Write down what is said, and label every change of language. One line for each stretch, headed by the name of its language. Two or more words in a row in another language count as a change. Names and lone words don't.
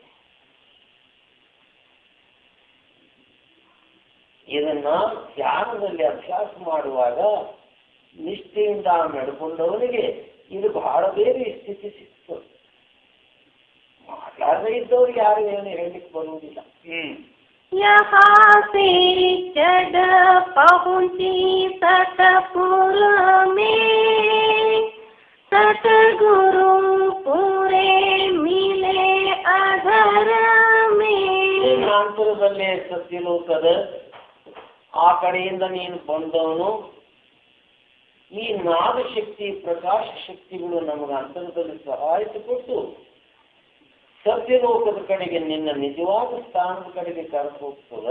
Kannada: ಇದನ್ನ ಧ್ಯಾನದಲ್ಲಿ ಅಭ್ಯಾಸ ಮಾಡುವಾಗ ನಿಷ್ಠೆಯಿಂದ ನಡ್ಕೊಂಡವನಿಗೆ ಇದು ಬಹಳ ಬೇರೆ ಸ್ಥಿತಿ ಸಿಗ್ತದೆ. ಮಾತಾಡದೇ ಇದ್ದವ್ರಿಗೆ ಯಾರು ಏನು ಹೇಳಲಿಕ್ಕೆ ಬರುವುದಿಲ್ಲ.
Hindi: यहाँ से चढ़ पहुँची सतपुर में, सतगुरु पूरे मिले अधर में.
Kannada: ಅಂತರದಲ್ಲೇ ಸತ್ಯಲೋಕದ ಆ ಕಡೆಯಿಂದ ನೀನು ಬಂದವನು. ಈ ನಾದ ಶಕ್ತಿ ಪ್ರಕಾಶ ಶಕ್ತಿಗಳು ನಮಗೆ ಅಂತರದಲ್ಲಿ ಸಹಾಯ ಕೊಟ್ಟು ಸತ್ಯಲೋಕದ ಕಡೆಗೆ ನಿನ್ನ ನಿಜವಾದ ಸ್ಥಾನದ ಕಡೆಗೆ ಕರೆದು ಹೋಗ್ತದೆ.